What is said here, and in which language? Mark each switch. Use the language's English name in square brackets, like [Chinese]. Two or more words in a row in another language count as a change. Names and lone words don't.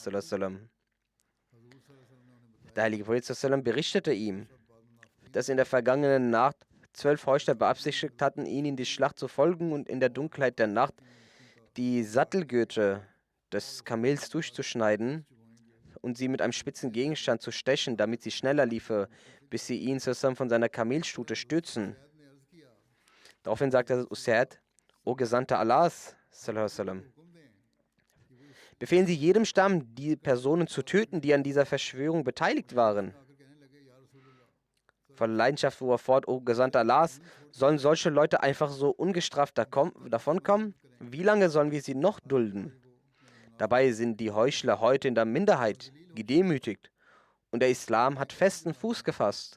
[German] Der heilige Prophet berichtete ihm, dass in der vergangenen Nacht 12 Heuchler beabsichtigt hatten, ihn in die Schlacht zu folgen und in der Dunkelheit der Nacht die Sattelgürtel des Kamels durchzuschneiden und sie mit einem spitzen Gegenstand zu stechen, damit sie schneller liefe, bis sie ihn zusammen von seiner Kamelstute stürzen. Daraufhin sagte Usaid, O Gesandter Allahs, [Arabic] صلى الله عليه وسلم, [German] befehlen Sie jedem Stamm, die Personen zu töten, die an dieser Verschwörung beteiligt waren. Voller Leidenschaft fuhr er fort, O Gesandter Allahs, sollen solche Leute einfach so ungestraft davonkommen? Wie lange sollen wir sie noch dulden? Dabei sind die Heuchler heute in der Minderheit, gedemütigt, und der Islam hat festen Fuß gefasst.